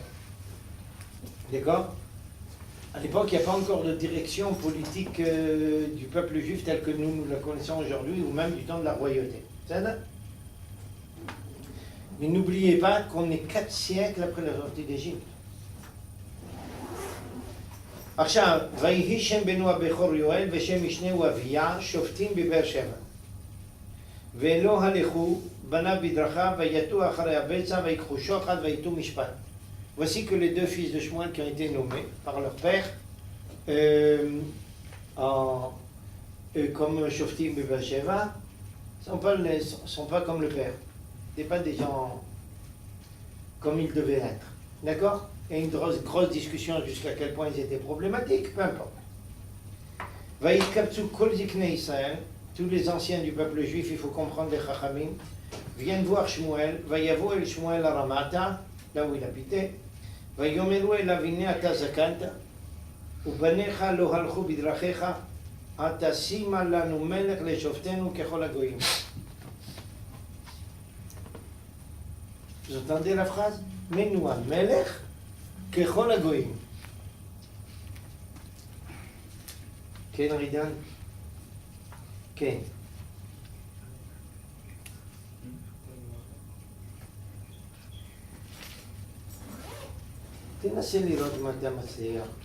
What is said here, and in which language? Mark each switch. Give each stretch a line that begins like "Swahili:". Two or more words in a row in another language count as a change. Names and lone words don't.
French: D'accord? À l'époque, il n'y a pas encore de direction politique du peuple juif tel que nous la connaissons aujourd'hui, ou même du temps de la royauté. C'est ça? Mais n'oubliez pas qu'on est 4 siècles après la sortie d'Égypte.
Hebrew: עכשיו, ויהי שם בנו הבכור יואל ושם משנהו אביה שופטים בבאר שבע. ולא הלכו בניו בדרכיו ויטו אחרי הבצע ויקחו שוחד ויטו משפט.
French: Voici que les deux fils de Shmuel qui ont été nommés par leur père comme
Hebrew: שופטים בבאר שבע
French: sont pas comme le père. Ce pas des gens comme ils devaient être. D'accord? Et une grosse discussion jusqu'à quel point ils étaient problématiques, peu importe.
Hebrew: ויתקבצו כל זקני ישראל,
French: tous les anciens du peuple juif, il faut comprendre les chachamim, viennent voir Shmuel,
Hebrew: ויבאו אל שמואל
French: à Ramata, là où il habitait,
Hebrew: ויאמרו אליו הנה אתה זקנת, ובניך לא הלכו בדרכיך, עתה שימה לנו מלך לשפטנו ככל הגוים.
French: Vous entendez la phrase? Menu un
Hebrew: melech ככל הגויים. כן, רידן? כן. תנסה לראות מה אתה מצליח.